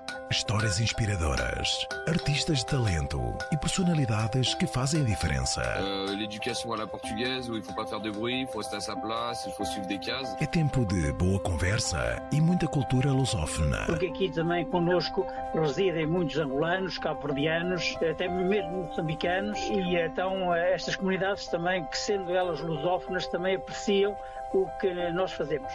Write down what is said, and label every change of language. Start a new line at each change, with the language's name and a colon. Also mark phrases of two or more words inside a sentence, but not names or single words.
Portuguese: Histórias inspiradoras, artistas de talento e personalidades que fazem a diferença.
French: L'éducation à la portugaise, où il ne faut pas faire de bruit, il faut rester à sa place, il faut suivre des cases.
Portuguese: É tempo de boa conversa e muita cultura lusófona. Porque aqui também connosco residem muitos angolanos, cabo-verdianos, até mesmo moçambicanos, e então estas comunidades também, que sendo elas lusófonas, também apreciam o que nós fazemos.